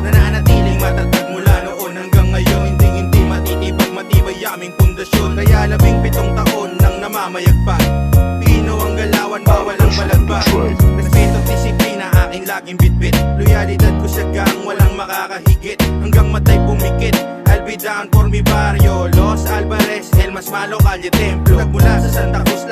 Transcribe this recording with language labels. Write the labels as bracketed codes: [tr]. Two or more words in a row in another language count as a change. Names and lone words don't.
[tl] Nananatiling matatag mula noon hanggang ngayon. Hindi matitibag, matibay aming pundasyon. Kaya 17 taon nang namamayagpag. Pino ang galawan Buwan bawal ang malagba. Respeto, disiplina, aking laging bitbit. Loyalidad ko sa gang, walang makakahigit. Hanggang matay pumikit, [en] I'll be down for [es] mi barrio. Los Alvarez, El Mas Malo, Calle Templo. [tl] Nagmula sa Santa